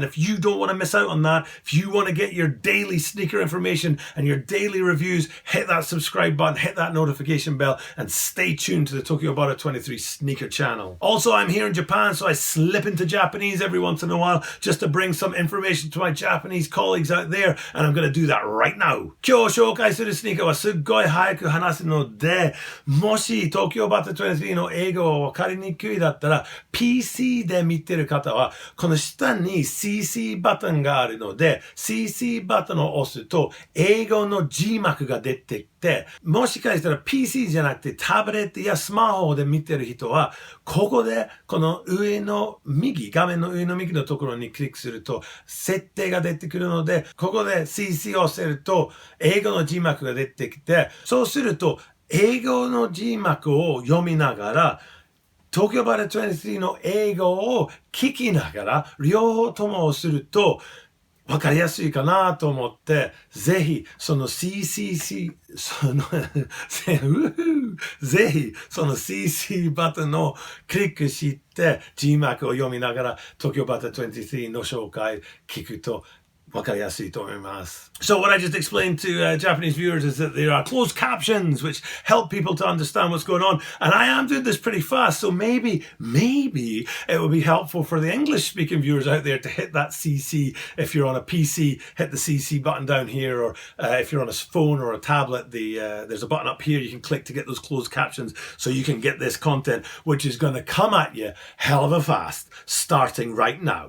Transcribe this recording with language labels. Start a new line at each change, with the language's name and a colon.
English: And if you don't want to miss out on that, if you want to get your daily sneaker information and your daily reviews, hit that subscribe button, hit that notification bell, and stay tuned to the Tokyo Bara 23 Sneaker Channel. Also, I'm here in Japan, so I slip into Japanese every once in a while just to bring some information to my Japanese colleagues out there, and I'm going to do that right now.
Japanese: 今日紹介するスニーカーはすっごい早く話すので、もし東京バッタ23の英語がわかりにくいだったら PC で見てる方はこの下に CC ボタンがあるので CC ボタンを押すと英語の字幕が出てきて、もしかしたら PC じゃなくてタブレットやスマホで見てる人はここでこの上の右、画面の上の右のところにクリックすると設定が出てくるので、ここで CC を押せると英語の字幕が出てきて、そうすると英語の字幕を読みながら東京バレ23の英語を聞きながら両方ともするとわかりやすいかなと思って、ぜひその CC ボタンをクリックして字幕を読みながら東京バタ23の紹介聞くとわかりやすいと思います。
English: So what I just explained to Japanese viewers is that there are closed captions which help people to understand what's going on. And I am doing this pretty fast, so maybe it would be helpful for the English-speaking viewers out there to hit that CC. If you're on a PC, hit the CC button down here, or if you're on a phone or a tablet, there's a button up here you can click to get those closed captions so you can get this content, which is going to come at you hell of a fast, starting right now.